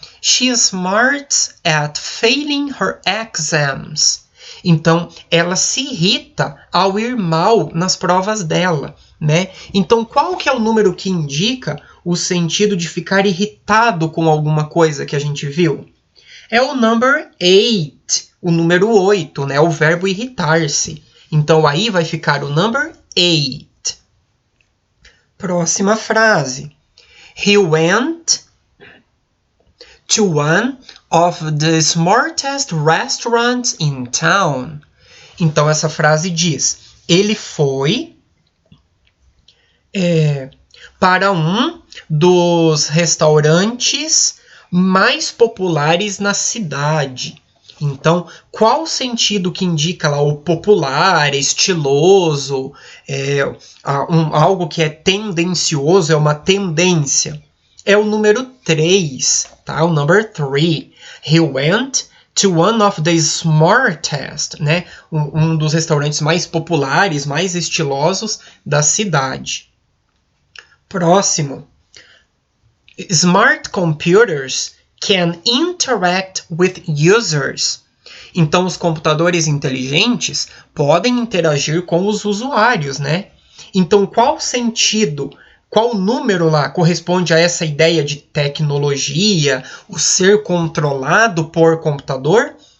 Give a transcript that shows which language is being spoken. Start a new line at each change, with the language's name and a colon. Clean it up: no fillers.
English: She is smart at failing her exams.
Portuguese: Então, ela se irrita ao ir mal nas provas dela, né? Então, qual que é o número que indica o sentido de ficar irritado com alguma coisa que a gente viu? É o
English: number 8,
Portuguese: o número 8, né? O verbo irritar-se. Então, aí vai ficar o
English: number 8.
Portuguese: Próxima frase.
English: He went to one of the smartest restaurants in town.
Portuguese: Então, essa frase diz, ele foi para um dos restaurantes mais populares na cidade. Então, qual o sentido que indica lá o popular, estiloso, algo que é tendencioso, é uma tendência? É o número 3, tá? O
English: number 3. He went to one of the smartest, né?
Portuguese: Um dos restaurantes mais populares, mais estilosos da cidade. Próximo.
English: Smart computers can interact with users.
Portuguese: Então, os computadores inteligentes podem interagir com os usuários, né? Então, qual sentido, qual número lá corresponde a essa ideia de tecnologia, o ser controlado por computador?